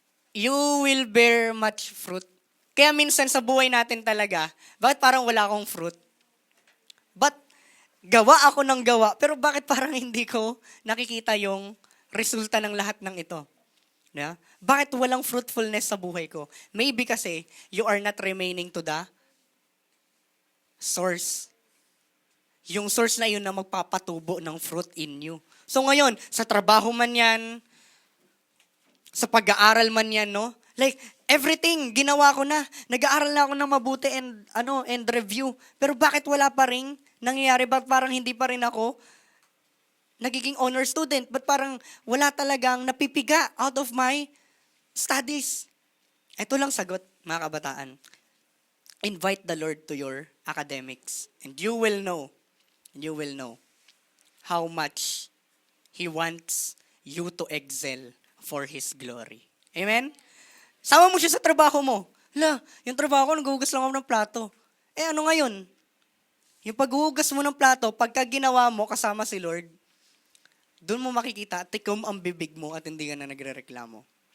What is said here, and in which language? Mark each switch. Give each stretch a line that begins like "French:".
English: You will bear much fruit.
Filipino: Kaya minsan sa buhay natin talaga, bakit parang wala akong fruit? But gawa ako ng gawa, pero bakit parang hindi ko nakikita yung resulta ng lahat ng ito? Yeah? Bakit walang fruitfulness sa buhay ko?
English: Maybe kasi you are not remaining to the source.
Filipino: Yung source na yun na magpapatubo ng fruit
English: in you.
Filipino: So ngayon, sa trabaho man yan, sa pag-aaral man yan, no? Like, everything, ginawa ko na. Nag-aaral na ako ng mabuti and review. Pero bakit wala pa rin nangyayari? Bakit parang hindi pa rin ako nagiging honor student? But parang wala talagang napipiga
English: out of my studies?
Filipino: Ito lang sagot, mga kabataan.
English: Invite the Lord to your academics. And you will know how much He wants you to excel for His glory. Amen?
Filipino: Sama mo siya sa trabaho mo. Yung trabaho ko, naghuhugas lang ako ng plato. Ano ngayon? Yung paghuhugas mo ng plato, pagka ginawa mo kasama si Lord, doon mo makikita, tikom ang bibig mo at hindi ka na nagrereklamo.